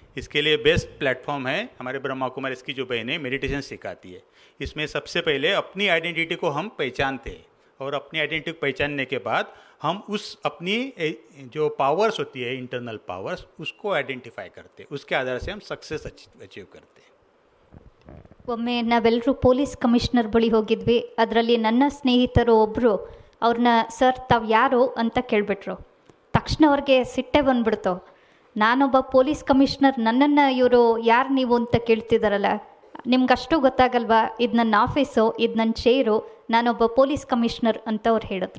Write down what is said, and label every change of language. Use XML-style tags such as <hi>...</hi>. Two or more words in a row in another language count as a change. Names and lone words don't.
<hi>इसके लिए</hi> <en>best platform</en> <hi>है हमारे ब्रह्मा कुमारी, इसकी जो बहनें मेडिटेशन सिखाती है। इसमें सबसे पहले अपनी आइडेंटिटी को हम पहचानते हैं, और अपनी आइडेंटिटी को पहचानने के बाद हम उस अपनी जो पावर्स होती है,</hi> <en>internal powers,</en> <hi>उसको आइडेंटिफाई करते हैं, उसके आधार से हम</hi> <en>success achieve</en> <hi>करते हैं।</hi> <kn>ಒಮ್ಮೆ ನಾವೆಲ್ಲರೂ</kn> <en>police commissioner</en> <kn>ಬಳಿ ಹೋಗಿದ್ವಿ. ಅದರಲ್ಲಿ ನನ್ನ ಸ್ನೇಹಿತರು ಒಬ್ಬರು ಅವ್ರನ್ನ ಸರ್ ತಾವು ಯಾರು ಅಂತ ಕೇಳಿಬಿಟ್ರು. ತಕ್ಷಣ ಅವ್ರಿಗೆ ಸಿಟ್ಟೆ ಬಂದ್ಬಿಡ್ತು. ನಾನೊಬ್ಬ</kn> <en>police commissioner,</en> <kn>ನನ್ನನ್ನು ಇವರು ಯಾರು ನೀವು ಅಂತ ಕೇಳ್ತಿದ್ದಾರಲ್ಲ, ನಿಮ್ಗಷ್ಟು ಗೊತ್ತಾಗಲ್ವಾ, ಇದು ನನ್ನ ಆಫೀಸು, ಇದು ನನ್ನ ಚೇರು, ನಾನೊಬ್ಬ</kn> <en>police commissioner</en> <kn>ಅಂತ ಅವ್ರು ಹೇಳಿದ್ರು.</kn>